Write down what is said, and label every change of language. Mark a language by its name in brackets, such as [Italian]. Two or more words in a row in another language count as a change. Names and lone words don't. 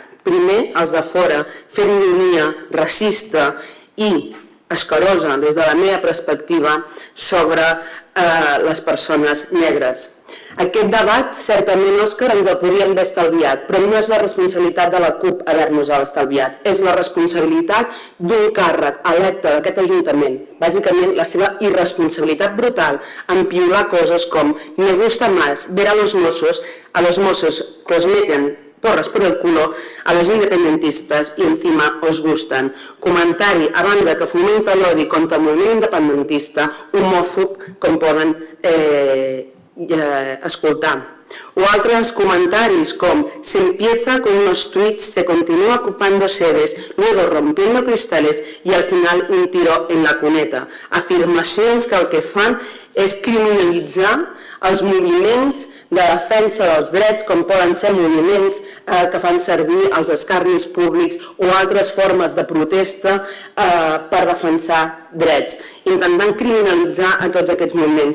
[Catalan] Primer, els de fora, fent ironia racista i escarosa, des de la meva perspectiva, sobre les persones negres. Aquest debat, certament, Òscar, ens el podríem haver estalviat, però no és la responsabilitat de la CUP haver-nos-el estalviat, és la responsabilitat d'un càrrec electe d'aquest Ajuntament, bàsicament la seva irresponsabilitat brutal en piular coses com [Spanish] me gusta más ver a los mozos que os meten porras por el culo a los independentistas y encima os gustan. [Catalan] Comentari a banda que fomenta l'odi contra el moviment independentista, homòfob, com poden escoltar. O altres comentaris com [Spanish] se empieza con unos tweets, se continúa ocupando sedes, luego rompiendo cristales y al final un tiro en la cuneta. [Catalan] Afirmacions que el que fan és criminalitzar els moviments de defensa dels drets, com poden ser moviments que fan servir els escarnis públics o altres formes de protesta per defensar drets, intentant criminalitzar a tots aquests moviments.